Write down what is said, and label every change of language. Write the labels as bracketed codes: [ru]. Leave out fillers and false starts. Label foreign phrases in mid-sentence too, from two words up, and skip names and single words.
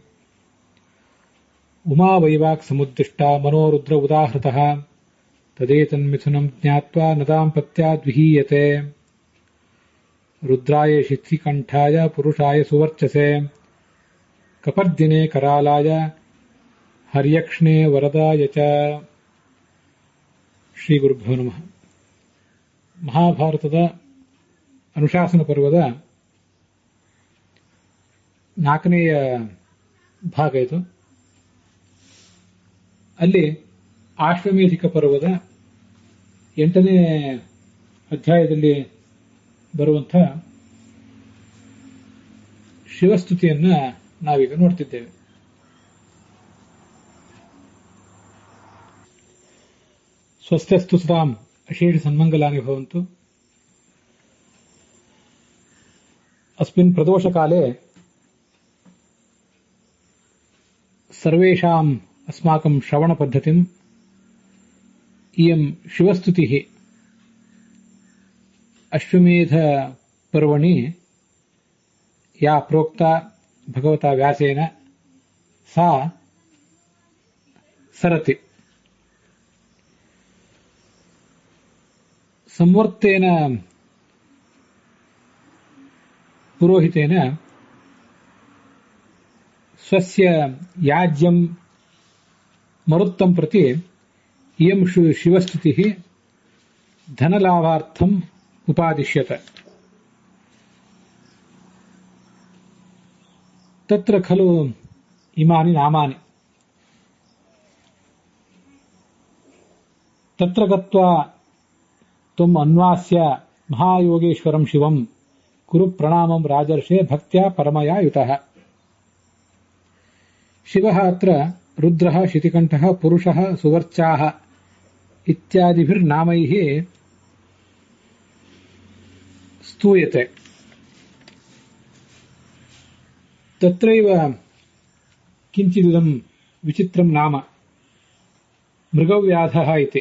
[sa] ಉಮಾ ವೈವಾಕ್ ಸಮುದ್ದಿಷ್ಟಾ ಮನೋರುದ್ರ ಉದಾಹೃತಃ ತದೇತನ್ಮಿಥುನಂ ಜ್ಞಾತ್ವಾ ನ ದಾಂಪತ್ಯಾದ್ವಿಹೀಯತೆ ರುದ್ರಾಯ ಶಿಖಿಕಂಠಾಯ ಪುರುಷಾಯ ಸುವರ್ಚಸೆ ಕಪರ್ದಿನೆ ಕರಾಲಾಯ ಹರ್ಯಕ್ಷ್ಣೇ ವರದಾಯ ಚ. ಶ್ರೀ ಗುರುಭ್ಯೋ ನಮಃ. [kn] ಮಹಾಭಾರತದ ಅನುಶಾಸನ ಪರ್ವದ 4ನೇಯ ಭಾಗ ಇದು. ಅಲ್ಲಿ ಆಶ್ವಮೇಧಿಕ ಪರ್ವದ 8ನೇ ಅಧ್ಯಾಯದಲ್ಲಿ ಬರುವಂಥ ಶಿವಸ್ತುತಿಯನ್ನ ನಾವೀಗ ನೋಡ್ತಿದ್ದೇವೆ. [sa] ಸ್ವಸ್ಥಸ್ತು ಸದಾಂ ಅಶೇಷ ಸನ್ಮಂಗಲಾನಿ ಭವಂತು. ಅಸ್ಮಿನ್ ಪ್ರದೋಷಕಾಲೆ ಸರ್ವೇಷಾಂ ಅಸ್ಮಾಕಂ ಶ್ರವಣ ಪದ್ಧತಿಂ ಇಯಂ ಶಿವಸ್ತುತಿಃ ಅಶ್ವಮೇಧ ಪರ್ವಣಿ ಯಾ ಪ್ರೋಕ್ತಾ ಭಗವತಾ ವ್ಯಾಸೇನ ಸಾ ಸರತಿ. ಸಂವರ್ತೇನ ಪುರೋಹಿತೇನ ಸ್ವಸ್ಯ ಯಾಜ್ಯಂ ಮರುತ್ತಂ ಪ್ರತಿ ಇಯಂ ಶಿವಸ್ತುತಿಃ ಧನಲಾಭಾರ್ಥಂ ಉಪಾದಿಶ್ಯತ. ತತ್ರ ಖಲು ಇಮಾನಿ ನಾಮಾನಿ ತತ್ರ ಗತ್ವಾ ತ್ವಂ ಅನ್ವಾಸ್ಯ ಮಹಾಯೋಗೇಶ್ವರಂ ಶಿವಂ ಕುರು ಪ್ರಣಾಮಂ ರಾಜರ್ಷೇ ಭಕ್ತ್ಯಾ ಪರಮಯಾ ಯುತಃ. ಶಿವಃ ಅತ್ರ ರುದ್ರಃ ಶಿತಿಕಂಠಃ ಪುರುಷಃ ಸುವರ್ಚಾಃ ಇತ್ಯಾದಿಭಿರ್ನಾಮೈಃ ಸ್ತೂಯತೆ. ತತ್ರೈವ ಕಿಂಚಿದಿದಂ ವಿಚಿತ್ರಂ ನಾಮ ಮೃಗವ್ಯಾಧಃ ಇತಿ.